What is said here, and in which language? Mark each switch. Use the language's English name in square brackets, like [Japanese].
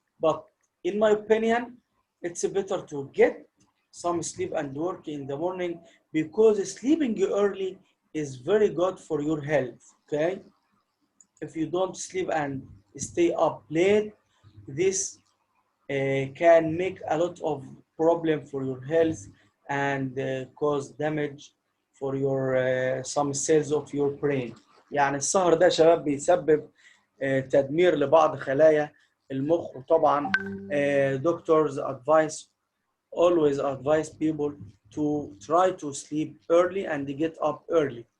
[English] But in my opinion, it's better to get some sleep and work in the morning because sleeping early is very good for your health, okay? If you don't sleep and stay up late, this can make a lot of problem for your health and cause damage for your some cells of your brain. [Arabic] يعني السهر ده يا شباب بيسبب تدمير لبعض خلايا المخ. وطبعا [English] doctors always advise people to try to sleep early and get up early.